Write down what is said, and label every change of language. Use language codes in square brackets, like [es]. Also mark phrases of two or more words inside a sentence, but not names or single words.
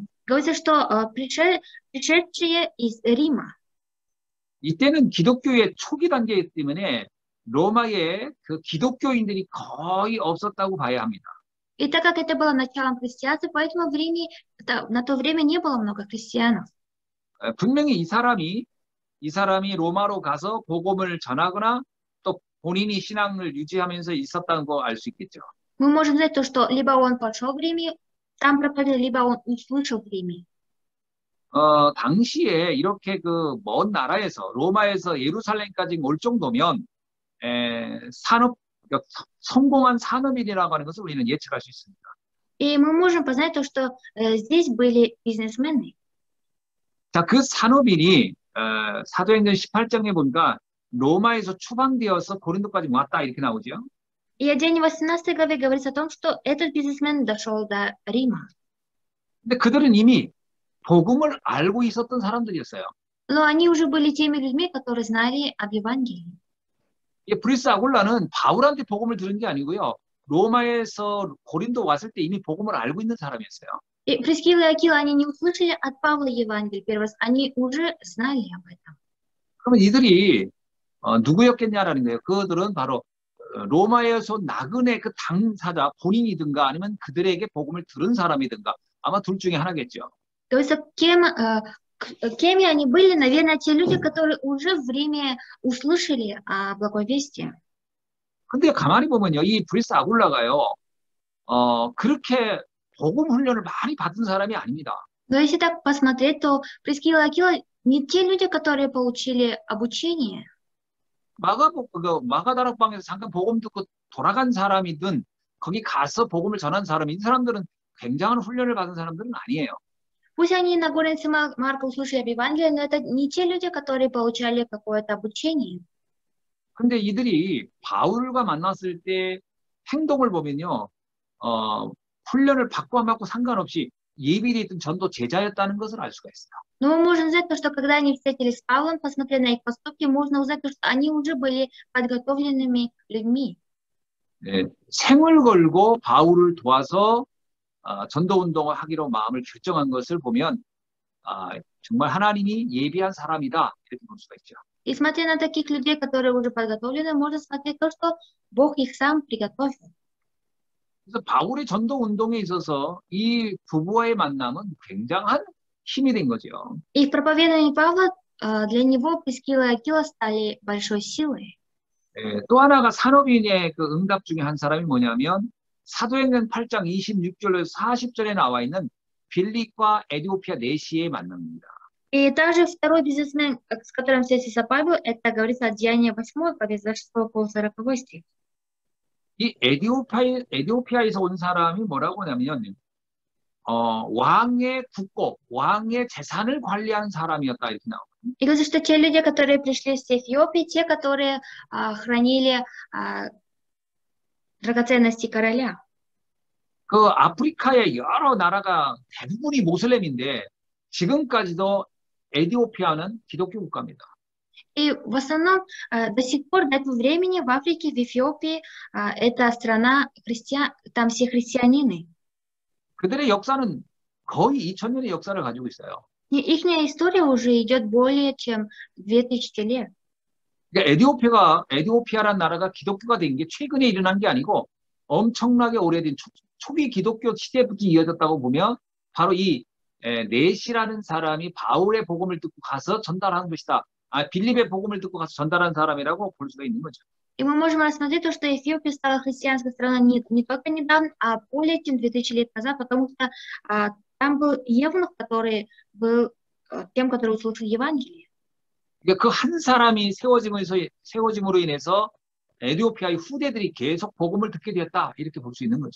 [ru] Говорится, что пришедшие из Рима. [ko] 이때는 기독교의 초기 단계이기 때문에 로마에 그 기독교인들이 거의 없었다고 봐야 합니다. [ru] И так как это было началом христианства, поэтому в Риме, на то время не было много христиан. [ko] 분명히 이 사람이 로마로 가서 복음을 전하거나 또 본인이 신앙을 유지하면서 있었다는 거 알 수 있겠죠. [ru] Мы можем знать то, что либо он пошел в Риме, там проповедовал, либо он услышал в Риме. [ko] 당시에 이렇게 그 먼 나라에서 로마에서 예루살렘까지 올 정도면 성공한 산업인이라고 하는 것을 우리는 예측할 수 있습니다. [ru] И мы можем познать то, что здесь были бизнесмены. [ko] 자, 그 산업인이 사도행전 18장에 보니까 로마에서 추방되어서 고린도까지 왔다 이렇게 나오죠. [ru] И о Деяниях 18 главе говорится о том, что этот бизнесмен дошел до Рима. [ko] 근데 그들은 이미 복음을 알고 있었던 사람들이었어요. [ru] Но они уже были теми людьми, которые знали об Евангелии. [ko] 브리스 아굴라는 바울한테 복음을 들은 게 아니고요. 로마에서 고린도 왔을 때 이미 복음을 알고 있는 사람이었어요. [ru] И Прискилла и Акила, они не услышали от Павла Евангелие первый раз, они уже знали об этом. [ko] 그러면 이들이 누구였겠냐라는 거예요. 그들은 바로 로마에서 나그네 그 당사자 본인이든가 아니면 그들에게 복음을 들은 사람이든가 아마 둘 중에 하나겠죠. [ru] То есть кем они были? Наверное, те люди, которые уже в Риме услышали о благой вести. [ko] 근데 가만히 보면요, 이 브리스 아굴라가요, 그렇게 복음 훈련을 많이 받은 사람이 아닙니다. [ru] Но если так посмотреть, то Прискилла и Акила не те люди, которые получили обучение. [ko] 마가다락방에서 잠깐 복음 듣고 돌아간 사람이든 거기 가서 복음을 전한 사람이 이 사람들은 굉장한 훈련을 받은 사람들은 아니에요. [ru] Пусть они на горнице Марка услышали об Евангелии, но это не те люди, которые получали какое-то обучение. [ko] 근데 이들이 바울과 만났을 때 행동을 보면요, 훈련을 받고 안 받고 상관없이 예비돼 있던 전도 제자였다는 것을 알 수가 있어요. [ru] Но мы можем знать то, что когда они встретились с Павлом, посмотря на их поступки, можно узнать то, что они уже были подготовленными людьми. [ko] 네, 생을 걸고 바울을 도와서 전도 운동을 하기로 마음을 결정한 것을 보면 정말 하나님이 예비한 사람이다 이렇게 볼 수가 있죠. [ru] И смотря на таких людей, которые уже подготовлены, можно смотреть то, что Бог их сам приготовил. [ko] 그래서 바울의 전도 운동에 있어서 이 부부와의 만남은 굉장한 힘이 된 거죠. [ru] И в проповедании Павла для него Прискилла и Акила стали большой силой. [ko] 네, 또 하나가 산업인의 그 응답 중에 한 사람이 뭐냐면 사도행전 8장 26절에서 40절에 나와 있는 빌립과 에디오피아 내시의 만남입니다. [ru] И также второй бизнесмен, с которым встретился Павел, это говорится о Деянии 8, повесть 26 по 40 стих. [ko] 이 에디오피아에서 온 사람이 뭐라고 하냐면 왕의 국고, 왕의 재산을 관리하는 사람이었다 이렇게 나오거든요. [ru] И говорится, что те люди, которые пришли с Эфиопии, те, которые хранили драгоценности короля. [ko] 그 아프리카의 여러 나라가 대부분이 모슬렘인데 지금까지도 에디오피아는 기독교 국가입니다. [ru] И в основном до сих пор, до этого времени в Африке, в Эфиопии, это страна христиан, там все христианины. [ko] 그들의 역사는 거의 2000년의 역사를 가지고 있어요. [ru] И их история уже идет более чем 2000 лет. [ko] 그러니까 에디오피아라는 나라가 기독교가 된 게 최근에 일어난 게 아니고 엄청나게 오래된 초기 기독교 시대부터 이어졌다고 보면 바로 이 네시라는 사람이 바울의 복음을 듣고 가서 전달한 것이다. 빌립의 복음을 듣고 가서 전달한 사람이라고 볼 수가 있는 거죠. [ru] И мы можем рассмотреть то, что Эфиопия стала христианской страной не только недавно, а более чем 2000 лет назад, потому что там был евнух, который был тем, который услышал Евангелие. [ko] 그러니까 그 한 사람이 세워짐으로 인해서 에디오피아의 후대들이 계속 복음을 듣게 되었다 이렇게 볼 수 있는 거죠.